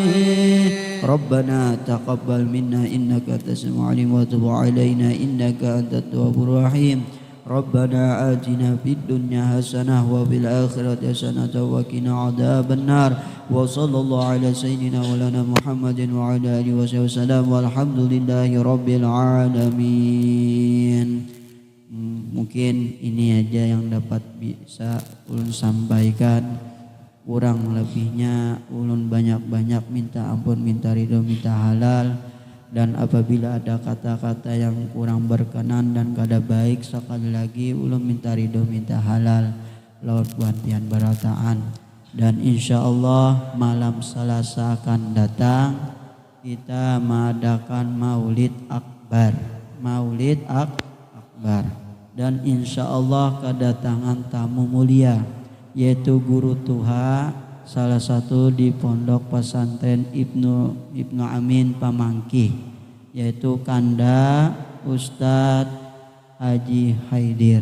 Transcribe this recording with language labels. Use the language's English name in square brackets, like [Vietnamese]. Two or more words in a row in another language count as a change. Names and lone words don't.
[Arabic] ربنا تقبل منا إنك أنت السميع العليم وتب علينا إنك أنت التواب الرحيم. ربنا آتنا في الدنيا حسنة وفي الآخرة حسنة وقنا عذاب النار. وصلى الله على سيدنا مولانا محمد وعلى آله وصحبه وسلم والحمد لله رب العالمين. [Banjar] Mungkin ini aja yang dapat bisa ulun sampaikan. Kurang lebihnya ulun banyak-banyak minta ampun, minta ridho, minta halal. Dan apabila ada kata-kata yang kurang berkenan dan kada baik, sekali lagi ulun minta ridho, minta halal laut bantian barataan. Dan [Arabic] إن شاء الله [Banjar] malam Selasa akan datang kita mengadakan Maulid Akbar. Dan [Arabic] إن شاء الله [Banjar] kedatangan tamu mulia, yaitu guru Tuha salah satu di pondok pesantren Ibnu Amin Pamangki, yaitu Kanda Ustadz Haji Haidir.